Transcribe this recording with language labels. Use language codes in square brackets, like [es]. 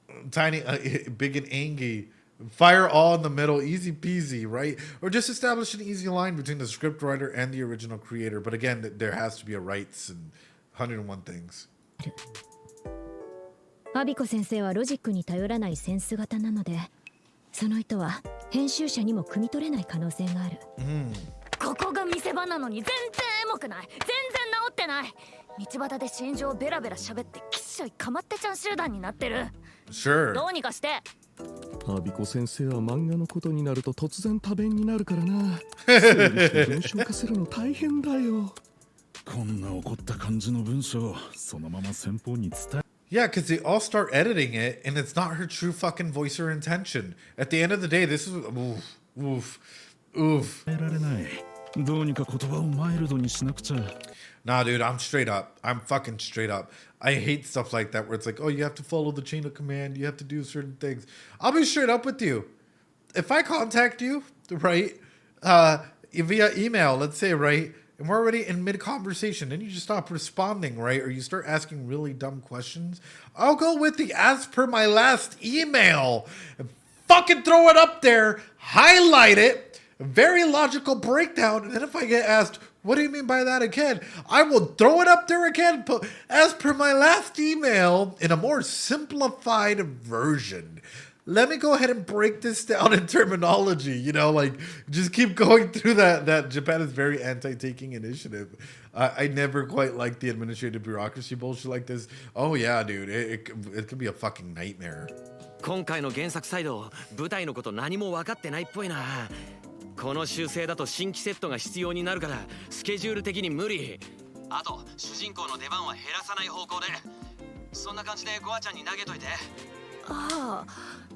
[en] Tiny, big and angry. Fire all in the middle, easy peasy, right? Or just establish an easy line between the scriptwriter and the original creator. But again, there has to be a rights and 101 things. [ja] アビコ先生はロジックに頼らないセンス型なので、その意図は編集者にも汲み取れない可能性がある。ここが見せ場なのに全然エモくない。全然治ってない。道端で心情ベラベラ喋ってきっしょいかまってちゃん集団になってる。 [en] Sure. [ja] どうにかして。アビコ先生は漫画のことになると突然多弁になるからな。整理して文章化するの大変だよ。こんな怒った感じの文章そのまま先方に伝え。 [en] Yeah, because they all start editing it, and it's not her true fucking voice or intention. At the end of the day, this is oof. [ja] られない。どうにか言葉をマイルドにしなくちゃ。 [en] Nah, dude, I'm straight up. I'm fucking straight up. I hate stuff like that where it's like, oh, you have to follow the chain of command. You have to do certain things. I'll be straight up with you. If I contact you, right, via email, let's say, right, and we're already in mid-conversation, then you just stop responding, right, or you start asking really dumb questions, I'll go with the as per my last email and fucking throw it up there, highlight it, a very logical breakdown, and then if I get asked, what do you mean by that again? I will throw it up there again, as per my last email, in a more simplified version. Let me go ahead and break this down in terminology, you know, like, just keep going through that Japan is very anti-taking initiative. I never quite liked the administrative bureaucracy bullshit like this. Oh yeah, dude, it could be a fucking nightmare. [ja] 今回の原作サイド、舞台のこと何も分かってないっぽいな。この修正だと新規セットが必要になるからスケジュール的に無理。あと主人公の出番は減らさない方向で。そんな感じでゴアちゃんに投げといて。ああ。